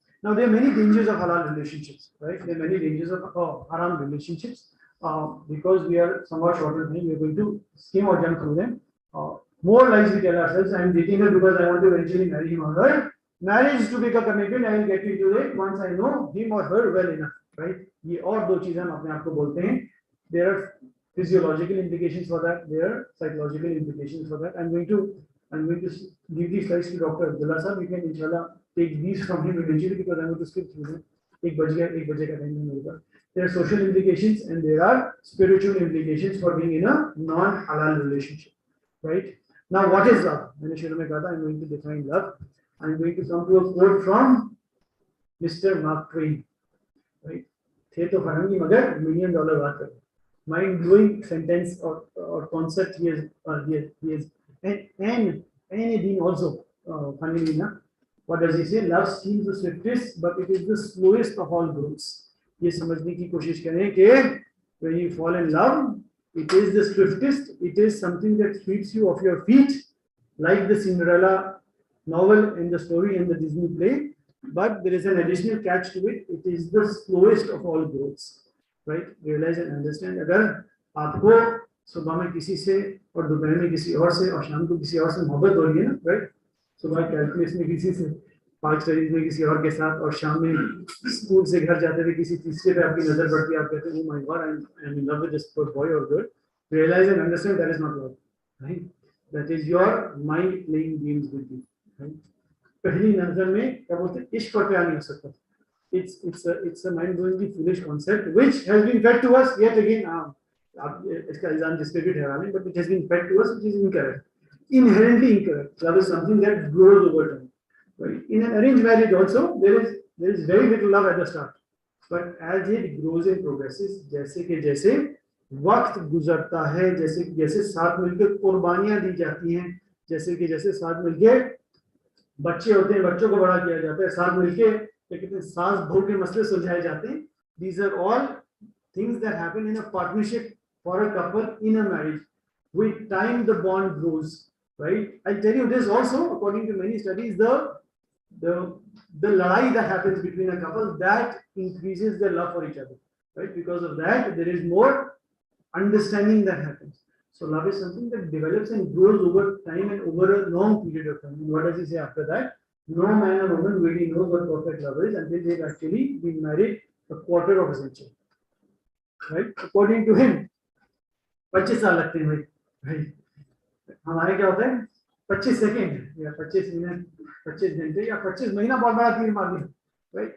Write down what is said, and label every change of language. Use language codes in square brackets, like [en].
[en] Now there are many dangers of halal relationships, right? There are many dangers of haram relationships. Because we are somewhat shorter time, we are going to skim or jump through them. More lies we tell ourselves, I am dating her because I want to eventually marry him or her. Marriage is to be a commitment. I will get into it once I know him or her well enough, right? [hi] ये और दो चीजें हम अपने आप को बोलते हैं. [en] There are physiological implications for that. There are psychological implications for that. I'm going to give these slides to Dr. Abdullah Sahab. You can inshallah take these from him eventually because I'm going to skip through them. [hi] एक बजे का time नहीं होगा. [en] There are social implications and there are spiritual implications for being in a non-halal relationship, right? Now, what is love? [hi] मैंने शुरू में कहा था, [en] I'm going to define love. I'm going to come to a quote from Mr. Mark Twain, right? [hi] थे तो फरंगी मगर $1 million बात कर. [en] Mind-blowing sentence or concept he has and Dean also funnily enough. What does he say? Love seems the swiftest, but it is the slowest of all growths. [hi] ये समझने की कोशिश करें कि [en] when you fall in love, it is the swiftest. It is something that sweeps you off your feet, like the Cinderella novel and the story and the Disney play. But there is an additional catch to it. It is the slowest of all growths. Right? Realize and understand. [hi] अगर आपको सुबह में किसी से और दोपहर में किसी और से और शाम को किसी और से मोहब्बत हो रही है ना, right? सुबह कैलकुलस में किसी से, पार्क स्टडीज में किसी और के साथ, और शाम में स्कूल से घर जाते हुए किसी तीसरे पे आपकी नजर पड़ती है, आप कहते हैं, [en] oh my God, I'm in love with this boy or girl. Realize and understand that is not love, right? That is your mind playing games with you, right? [hi] पहली नजर में क्या बोलते हैं इश्क और प्यार नहीं हो सकता. [en] It's a mind-blowingly foolish concept which has been fed to us yet again. [hi] आप इसका इल्जाम जिस पे भी ठहरा लें, [en] but it has been fed to us which is incorrect, inherently incorrect. Love is something that grows over time. Right? In an arranged marriage also there is very little love at the start, but as it grows and progresses, [hi] जैसे कि जैसे वक्त गुजरता है, जैसे जैसे साथ मिलकर कुर्बानियां दी जाती हैं, जैसे कि जैसे साथ मिलकर बच्चे होते हैं, बच्चों को बड़ा किया जाता है, साथ मिलके कहते हैं सास बहू के मसले सुलझाए जाते हैं. [en] These are all things that happen in a partnership for a couple in a marriage. With time the bond grows, right? I'll tell you this also, according to many studies, the ladai that happens between a couple, that increases their love for each other, right? Because of that there is more understanding that happens. So love is something that develops and grows over time and over a long period of time. And what does he say after that? No man or woman really knows what perfect love is until they've actually been married a quarter of a century, right? According to him, [hi] 25 साल लगते हैं भाई. हमारे क्या होता है 25 second या 25 minute, 25 घंटे या 25 महीना बहुत बड़ा तीर मार दिया, right?